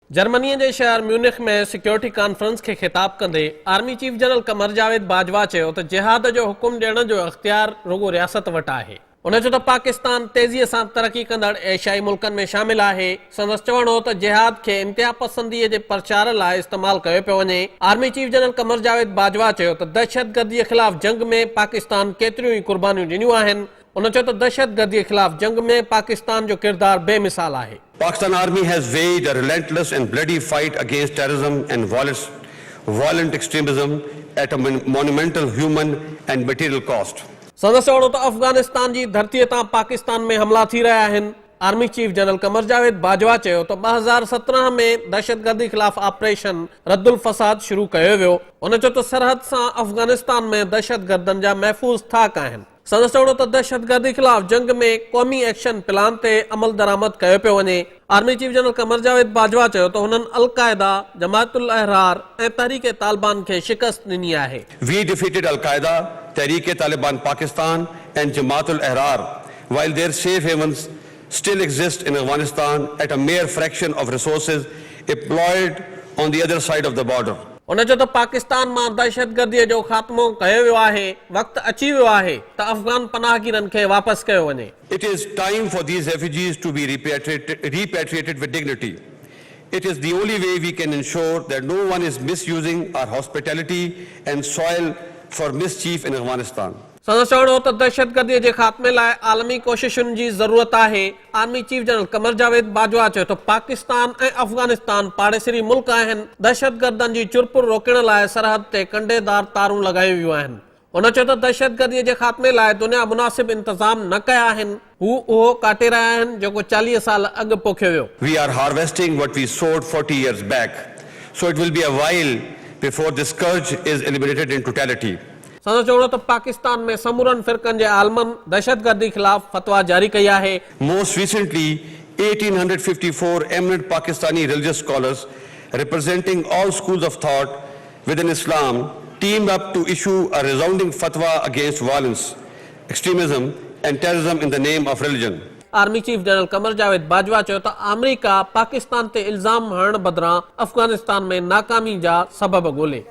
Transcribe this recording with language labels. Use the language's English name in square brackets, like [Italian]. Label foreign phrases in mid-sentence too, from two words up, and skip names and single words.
[Sindhi] जर्मनी के शहर म्यूनिख में सिक्योरिटी कॉन्फ्रेंस के खिताब कंदे आर्मी चीफ जनरल कमर जावेद बाजवा चयो त जिहाद जो हुकुम ॾियण जो इख्तियार रुगो रियासत वट आहे। उन चयो त पाकिस्तान तेज़ीअ सां तरक्की कंदड़ एशियाई मुल्कनि में शामिल आहे। संदसि चवणो त जिहाद खे इंतिहा पसंदीअ जे प्रचार लाइ इस्तेमाल कयो पियो वञे। आर्मी चीफ जनरल कमर जावेद बाजवा चयो त दहशतगर्दीअ ख़िलाफ़ जंग में पाकिस्तान केतिरियूं ई कुर्बानियूं ॾिनियूं आहिनि। उन चयो त दहशतगर्दीअ ख़िलाफ़ जंग में पाकिस्तान जो किरदार बेमिसाल आहे। [English] Pakistan Army has waged a relentless and bloody fight against terrorism and violent extremism at a monumental human and material cost. [Sindhi] संदसि चवणो त अफगानिस्तान जी धरतीअ तां पाकिस्तान में हमला थी रहिया आहिनि। आर्मी चीफ जनरल कमर जावेद बाजवा चयो त 2017 में दहशतगर्दी ख़िलाफ़ ऑपरेशन रद्दुल फसाद शुरू कयो वियो। उन चयो त सरहद सां अफगानिस्तान में दहशतगर्दनि जा महफ़ूज़ थाक आहिनि। संदसि चवणो त दहशतगर्दी ख़िलाफ़ जंग में क़ौमी एक्शन प्लान ते अमल दरामद कयो पियो वञे। आर्मी चीफ जनरल कमर जावेद बाजवा चयो त हुननि अल-क़ाइदा, जमाअतुल अहरार ऐं तहरीक तालिबान खे शिकस्त ॾिनी आहे। [English] We defeated Al-Qaeda, Tehreek-e-Taliban Pakistan and Jamaat al-Ahrar, while their safe havens still exist in Afghanistan at a mere fraction of resources employed on the other side of the border. [Sindhi] उन चयो त पाकिस्तान मां दहशतगर्दीअ जो ख़ात्मो कयो वियो आहे। वक़्तु अची वियो आहे त अफ़गान पनाहगीरनि खे वापसि कयो वञे। [English] It is time for these refugees to be repatriated with dignity. It is the only way we can ensure that no one is misusing our hospitality and soil for mischief in Afghanistan. [Sindhi] संदसि चवणो त दहशतगर्दीअ जे ख़ात्मे लाइ आलमी कोशिशुनि जी ज़रूरत आहे। आर्मी चीफ जनरल कमर जावेद बाजवा चयो त पाकिस्तान ऐं अफ़गानिस्तान पाड़ेसरी मुल्क आहिनि। दहशतगर्दनि जी चुरपुर रोकण लाइ सरहद ते कंडेदार तारूं लॻायूं वियूं आहिनि। उन चयो त दहशतगर्दीअ जे ख़ात्मे लाइ दुनिया मुनासिब इंतज़ाम न कया आहिनि। हू उहो काटे रहिया आहिनि जेको 40 साल अॻु पोखियो वियो। [English] We are harvesting what we sowed 40 years back, so it will be a while before this scourge is eliminated in totality. [Sindhi] संदसि चवणो त पाकिस्तान में समूरनि फ़िरक़नि जे आलमनि दहशतगर्दी ख़िलाफ़ फतवा जारी कई आहे। [English] Most recently, 1854 eminent Pakistani religious scholars representing all schools of thought within Islam teamed up to issue a resounding fatwa against violence, extremism and terrorism in the name of religion. [Sindhi] आर्मी चीफ जनरल कमर जावेद बाजवा चयो त अमेरिका पाकिस्तान ते इल्ज़ाम हणण बदिरां अफ़गानिस्तान में नाकामी जा सबब ॻोल्हे।